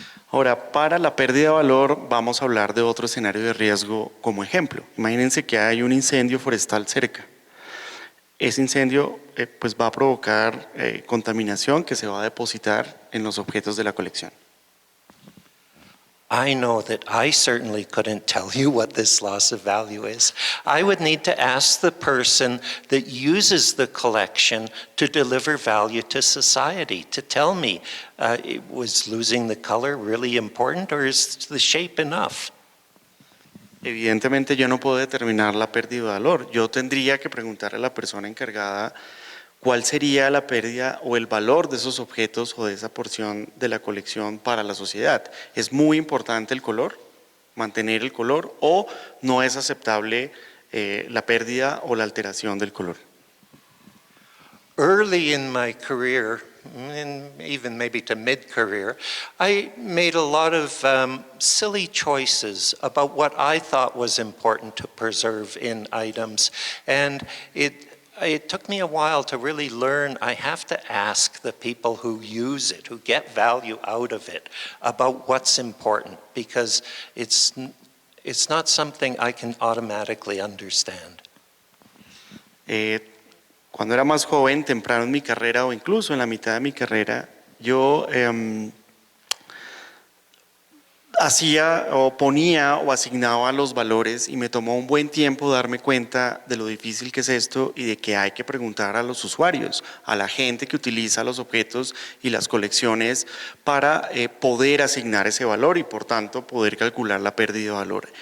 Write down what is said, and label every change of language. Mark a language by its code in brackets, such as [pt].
[es] Ahora, para la pérdida de valor, vamos a hablar de otro escenario de riesgo como ejemplo. Imagínense que hay un incendio forestal cerca. Ese incendio pues va a provocar contaminación que se va a depositar en los objetos de la colección. [en] I know that I certainly couldn't tell you what this loss of value is. I would need to ask the person that uses the collection to deliver value to society to tell me, was losing the color really important or is the shape enough? [es] Evidentemente yo no puedo determinar la pérdida de valor. Yo tendría que preguntarle a la persona encargada cuál sería la pérdida o el valor de esos objetos o de esa porción de la colección para la sociedad. ¿Es muy importante el color? ¿Mantener el color? ¿O no es aceptable la pérdida o la alteración del color? [en] Early in my career, and even maybe to mid-career, I made a lot of silly choices about what I thought was important to preserve in items. And it took me a while to really learn I have to ask the people who use it, who get value out of it, about what's important, because it's not something I can automatically understand. [es] Cuando era más joven, temprano en mi carrera o incluso en la mitad de mi carrera, yo hacía o ponía o asignaba los valores y me tomó un buen tiempo darme cuenta de lo difícil que es esto y de que hay que preguntar a los usuarios, a la gente que utiliza los objetos y las colecciones para poder asignar ese valor y por tanto poder calcular la pérdida de valor.